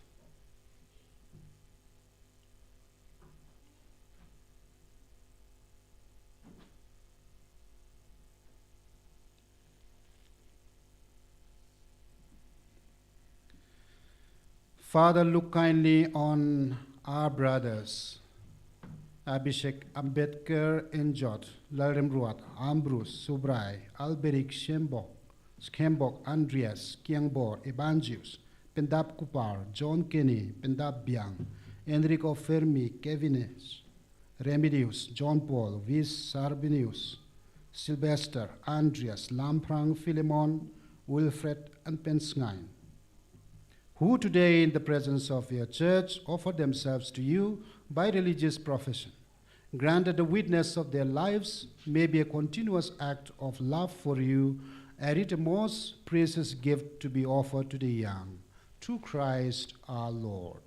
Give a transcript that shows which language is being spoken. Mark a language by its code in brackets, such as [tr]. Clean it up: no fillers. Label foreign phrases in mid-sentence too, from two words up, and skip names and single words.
[en] Father, look kindly on our brothers, Abhishek, Ambedkar, Enjot, Larimruat, Ambrose, Subrai, Alberic, Schembok, Andreas, Kiangbor, Evangius, Pendap Kupar, John Kenny, Pendap Biang, Enrico Fermi, Kevines, Remedius, John Paul, Vis Sarbinius, Sylvester, Andreas, Lamprang, Philemon, Wilfred, and Pensngain, who today in the presence of your church offer themselves to you by religious profession. Grant that the witness of their lives may be a continuous act of love for you, and it a most precious gift to be offered to the young, through Christ our Lord.